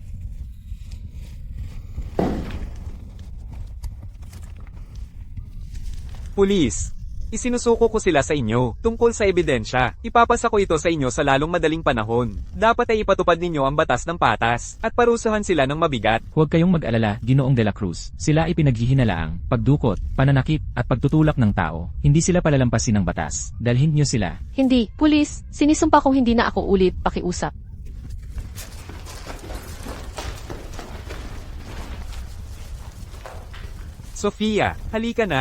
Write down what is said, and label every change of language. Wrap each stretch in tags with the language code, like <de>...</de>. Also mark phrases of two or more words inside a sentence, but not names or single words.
<tl>Pulis, isinusuko ko sila sa inyo tungkol sa ebidensya. Ipapasa ko ito sa inyo sa lalong madaling panahon. Dapat ay ipatupad ninyo ang batas ng patas at parusahan sila ng mabigat. Huwag kayong mag-alala, Ginoong de la Cruz. Sila ay pinaghihinalaang, pagdukot, pananakit, at pagtutulak ng tao. Hindi sila palalampasin ng batas. Dalhin niyo sila. Hindi, pulis, sinisumpa kong hindi na ako ulit pakiusap. Sofia, halika na.</tl>